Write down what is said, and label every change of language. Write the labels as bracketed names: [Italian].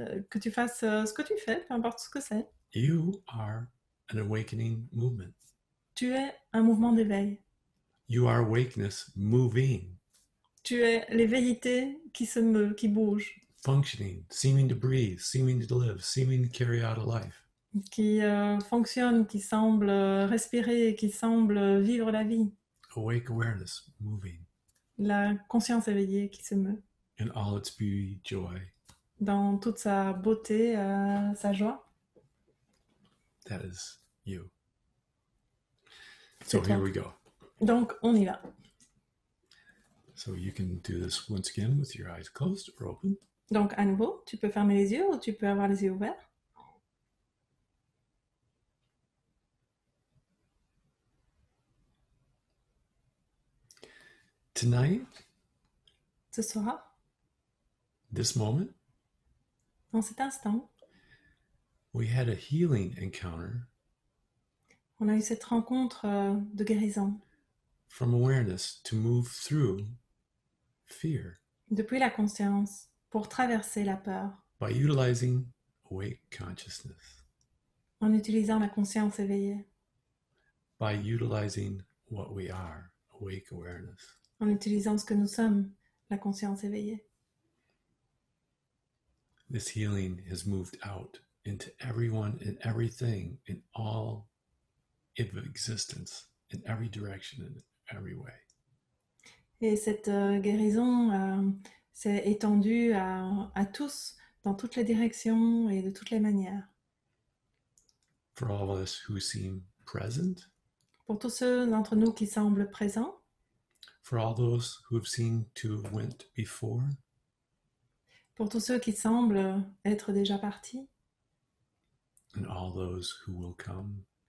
[French] Que tu fasses ce que tu fais, peu importe ce que c'est. [English] You are an awakening movement. [French] Tu es un mouvement d'éveil. [English] You are awakeness moving. [French] Tu es l'éveillité qui se meut, qui bouge. [English] Functioning, seeming to breathe, seeming to live, seeming to carry out a life. [French] Qui fonctionne, qui semble respirer, qui semble vivre la vie. [English] Awake awareness, moving. [French] La conscience éveillée qui se meut. [English] In all its beauty, joy. [French] Dans toute sa beauté, sa joie. [English] That is you. So here we go. [French] Donc, on y va. [English] So you can do this once again with your eyes closed or open. [French] Donc, à nouveau, tu peux fermer les yeux ou tu peux avoir les yeux ouverts. [English] Tonight, [French] ce soir, [English] this moment, [French] dans cet instant, [English] we had a healing encounter. [French] On a eu cette rencontre de guérison. [English] From awareness to move through fear. [French] Depuis la conscience, pour traverser la peur. [English] By utilizing awake consciousness. [French] En utilisant la conscience éveillée. [English] By utilizing what we are, awake awareness. [French] En utilisant ce que nous sommes, la conscience éveillée. [English] This healing has moved out into everyone and everything in all of existence, in every direction, in every way. [French] Et cette guérison s'est étendue à tous, dans toutes les directions et de toutes les manières. [English] For all of us who seem present. [French] Pour tous ceux d'entre nous qui semblent présents. [English] For all those who have seemed to have went before. [French] Pour tous ceux qui semblent être déjà partis. [English] And all those who will come.